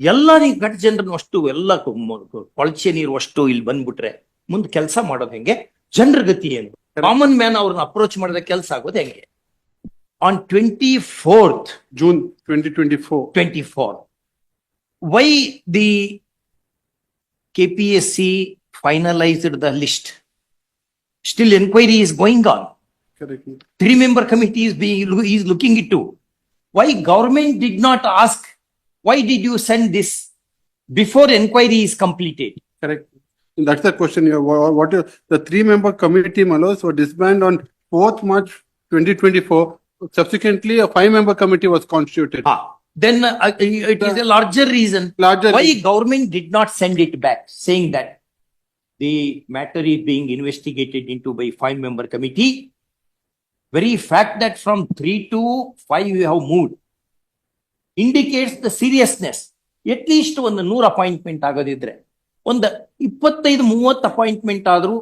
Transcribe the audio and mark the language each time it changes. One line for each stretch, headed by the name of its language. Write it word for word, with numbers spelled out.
Kannada: ಎಲ್ಲ ಈ ಗಟ್ ಜನರನ್ನು ಅಷ್ಟು ಎಲ್ಲ ಕು- ಮ- ಕೊಳಚೆ ನೀರು ಅಷ್ಟು ಇಲ್ಲಿ ಬಂದ್ಬಿಟ್ರೆ ಮುಂದೆ ಕೆಲಸ ಮಾಡೋದು ಹೆಂಗೆ, ಜನರ ಗತಿ ಏನು, ಕಾಮನ್ ಮ್ಯಾನ್ ಅವ್ರನ್ನ ಅಪ್ರೋಚ್ ಮಾಡಿದ ಕೆಲಸ ಆಗೋದು ಹೆಂಗೆ.
English: On twenty fourth June twenty twenty four twenty four why the K P S C finalised the list, still enquiry is going on. Correct Three member committee is being is looking into. Why government did not ask, why did you send this before enquiry is completed? Correct. That's the question here. Wha- What is the three-member committee, Mallos, were disbanded on fourth March twenty twenty-four. Subsequently, a five-member committee was constituted. Ah, then uh, it is a larger reason Larger. why government did not send it back, saying that the matter is being investigated into by five member committee. Very fact that from three to five you have moved indicates the seriousness. At least
Kannada: ಒಂದು ನೂರ appointment ಆಗೋದಿದ್ರೆ ಒಂದು ಇಪ್ಪತ್ತೈದು ಮೂವತ್ತು appointment ಆದ್ರೂ